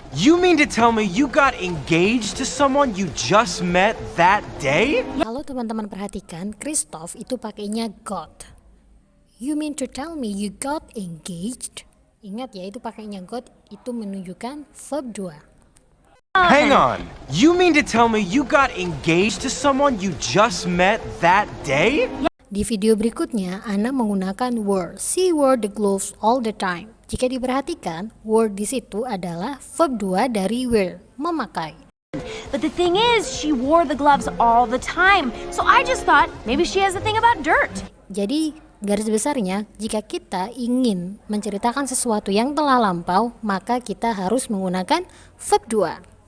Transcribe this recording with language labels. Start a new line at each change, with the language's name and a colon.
English: You mean to tell me you got engaged to someone you just met that day?
Indonesian: Kalau teman-teman perhatikan, Christoph itu pakainya got.
English: You mean to tell me you got engaged?
Indonesian: Ingat ya, itu pakainya got, itu menunjukkan verb 2.
English: Hang on. You mean to tell me you got engaged to someone you just met that day?
Indonesian: Di video berikutnya, Anna menggunakan wore.
English: She wore the gloves all the time.
Indonesian: Jika diperhatikan, wore di situ adalah verb 2 dari wear, memakai.
English: But the thing is, she wore the gloves all the time. So I just thought maybe she has a thing about dirt.
Indonesian: Jadi, garis besarnya, jika kita ingin menceritakan sesuatu yang telah lampau, maka kita harus menggunakan verb 2.